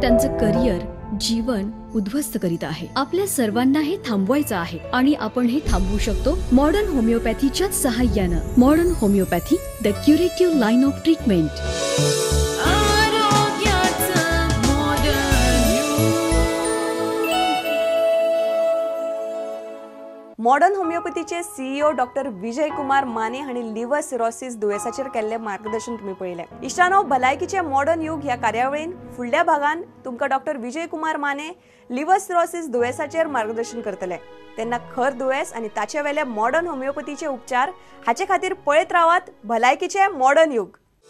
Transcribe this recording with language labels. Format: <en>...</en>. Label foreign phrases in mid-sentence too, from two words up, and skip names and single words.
<mr>त्यांचं करिअर, जीवन उद्ध्वस्त करीत आहे. आपल्या सर्वांना हे थांबवायचं आहे आणि आपण हे थांबवू शकतो मॉडर्न होमिओपॅथीच्या सहाय्यानं.</mr> <en>Modern Homeopathy, the curative line of treatment.</en> <kok>मॉडर्न होमिओपॅथीचे सीईओ डॉक्टर विजय कुमार माने हांणी</kok> <en>liver cirrhosis</en> <kok>दुयेसाचेर केल्ले मार्गदर्शन तुम्ही पळयलें. इश्टानो, भलायकीचे मॉडर्न युग ह्या कार्यावळीन फुडल्या भागान तुमकां डॉक्टर विजय कुमार माने</kok> <en>liver cirrhosis</en> <kok>दुयेसाचेर मार्गदर्शन करतले. तेन्ना खर दुयेस आनी ताचे वेले मॉडर्न होमिओपॅथीचे उपचार हाचे खातीर पळयत रावात भलायकीचे मॉडर्न युग.</kok>